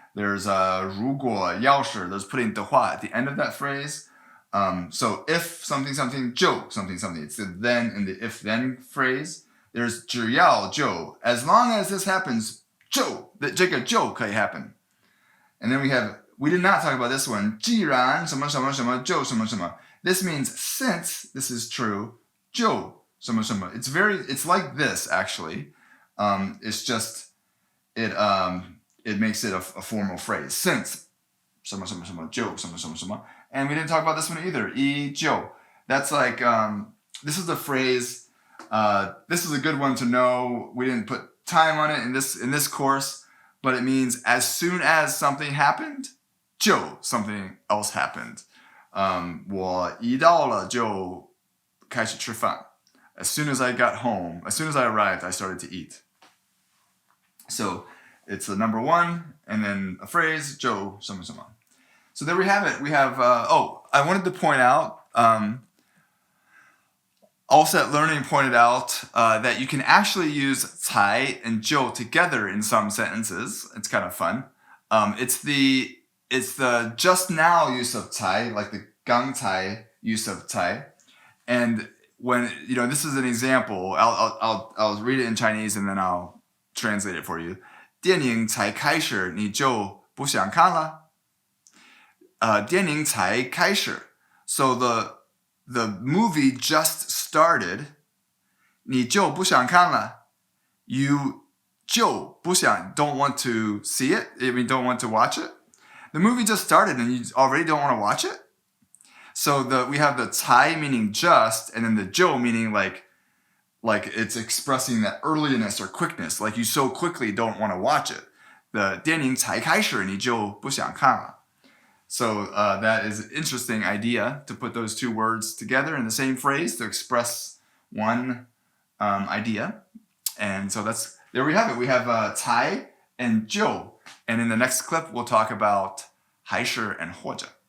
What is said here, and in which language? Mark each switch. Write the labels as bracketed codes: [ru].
[en] There's [zh] 如果要是 [en] there's putting [zh] 的话 [en] at the end of that phrase. So if something something 就 something something, it's the then in the if then phrase. There's [zh] 只要就 [en] as long as this happens [zh] 就 这个就可以 [en] happen. And then we did not talk about this one. [zh] 既然什么什么什么就什么什么. [en] This means since this is true [zh] 就什么什么. [en] It's like this actually. It's just it makes it a formal phrase. Since [zh] 什么什么什么就什么什么什么. [en] And we didn't talk about this one either. [zh] 依旧. [en] That's like this is the phrase. This is a good one to know. We didn't put time on it in this course, but it means as soon as something happened, 就 something else happened. [zh] 我一到了就开始吃饭. [en] As soon as I got home, as soon as I arrived, I started to eat. So it's the number one, and then a phrase, [zh] 就什么什么. [en] So there we have it. We have, I wanted to point out, Allset Learning pointed out that you can actually use 才 and 就 together in some sentences. It's kind of fun. It's the just now use of 才, like the 刚才 use of 才. And when, this is an example, I'll read it in Chinese and then I'll translate it for you. [zh] 电影才开始你就不想看了。电影才开始. [en] So the movie just started. [zh] 你就不想看了. [en] You [zh] 就不想 [en] don't want to see it. I mean, don't want to watch it. The movie just started and you already don't want to watch it. So we have the 才 meaning just, and then the 就 meaning like it's expressing that earliness or quickness, like you so quickly don't want to watch it. [zh] The 电影才开始你就不想看了. [en] So that is an interesting idea to put those two words together in the same phrase to express one idea. And so there we have it. We have 才 and 就. And in the next clip, we'll talk about háishi and huòzhě.